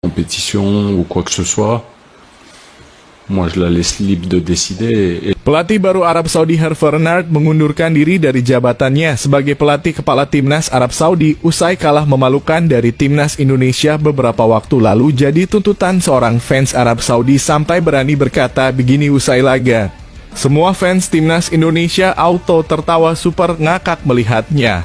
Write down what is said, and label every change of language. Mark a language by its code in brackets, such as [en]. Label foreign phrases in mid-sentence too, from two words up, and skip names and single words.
[fr] compétition ou quoi que ce soit. Moi, je la laisse libre de décider. [id] Pelatih baru Arab Saudi Hervé Renard mengundurkan diri dari jabatannya sebagai pelatih kepala timnas Arab Saudi usai kalah memalukan dari timnas Indonesia beberapa waktu lalu jadi tuntutan seorang fans Arab Saudi sampai berani berkata begini usai laga. Semua fans timnas Indonesia auto tertawa super ngakak melihatnya.